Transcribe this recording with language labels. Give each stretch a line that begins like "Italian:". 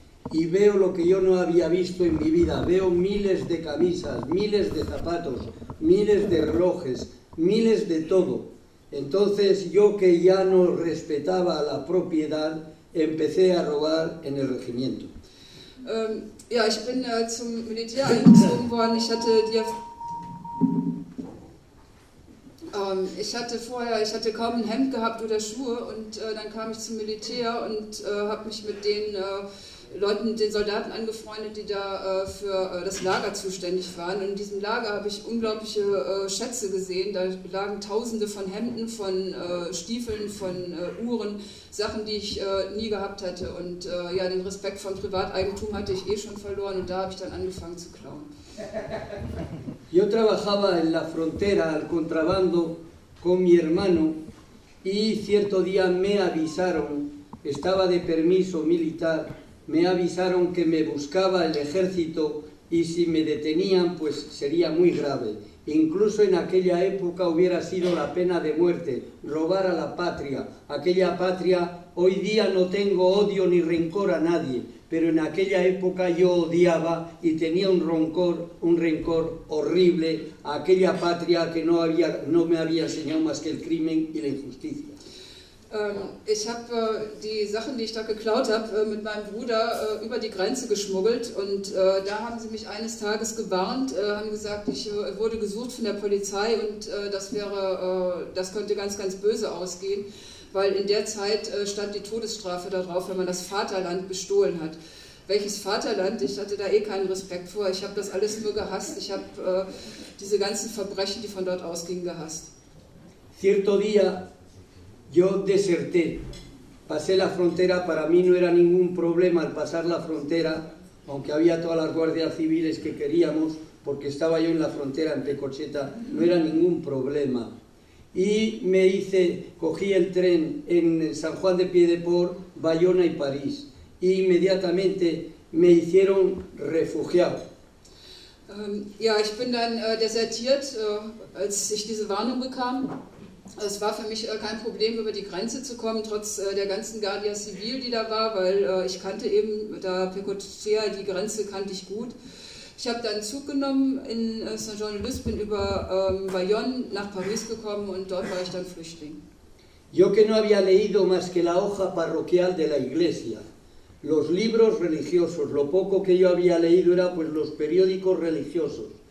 Spanish: Y veo lo que yo no había visto en mi vida. Veo miles de camisas, miles de zapatos, miles de relojes, miles de todo. Entonces yo que ya no respetaba la propiedad, empecé a robar en el regimiento.
German: Ja, ich bin zum Militär eingezogen worden. Ich hatte kaum ein Hemd gehabt oder Schuhe und dann kam ich zum Militär und habe mich mit den Soldaten angefreundet, die da für das Lager zuständig waren. Und in diesem Lager habe ich unglaubliche Schätze gesehen. Da lagen Tausende von Hemden, von Stiefeln, von Uhren, Sachen, die ich nie gehabt hatte. Und ja, den Respekt vom Privateigentum hatte ich eh schon verloren. Und da habe ich dann angefangen zu klauen.
Spanish: Yo trabajaba en la frontera al contrabando con mi hermano y cierto día me avisaron, estaba de permiso militar. Me avisaron que me buscaba el ejército y si me detenían, pues sería muy grave. Incluso en aquella época hubiera sido la pena de muerte, robar a la patria. Aquella patria, hoy día no tengo odio ni rencor a nadie, pero en aquella época yo odiaba y tenía un rencor horrible a aquella patria que no me había enseñado más que el crimen y la injusticia.
German: Ich habe die Sachen, die ich da geklaut habe, mit meinem Bruder über die Grenze geschmuggelt. Und da haben sie mich eines Tages gewarnt, haben gesagt, ich wurde gesucht von der Polizei und das könnte ganz, ganz böse ausgehen. Weil in der Zeit stand die Todesstrafe darauf, wenn man das Vaterland bestohlen hat. Welches Vaterland? Ich hatte da eh keinen Respekt vor. Ich habe das alles nur gehasst. Ich habe diese ganzen Verbrechen, die von dort ausgingen, gehasst.
Spanish: Cierto día. Yo deserté, pasé la frontera, para mí no era ningún problema al pasar la frontera, aunque había todas las guardias civiles que queríamos, porque estaba yo en la frontera en Pecocheta, no era ningún problema. Y me hice, cogí el tren en San Juan de Piedepor, Bayona y París, e inmediatamente me hicieron refugiado.
German: Ja, ich bin dann desertiert, als ich diese Warnung bekam. Es war für mich kein Problem, über die Grenze zu kommen, trotz der ganzen Guardia Civil, die da war, weil ich kannte eben da Pecocheta, die Grenze kannte ich gut. Ich habe dann Zug genommen in Saint-Jean-de-Luz, bin über Bayonne nach Paris gekommen und dort war ich dann Flüchtling.
Spanish: Yo que no había leído más que la hoja parroquial de la iglesia, los libros religiosos, lo poco que yo había leído era pues los periódicos religiosos.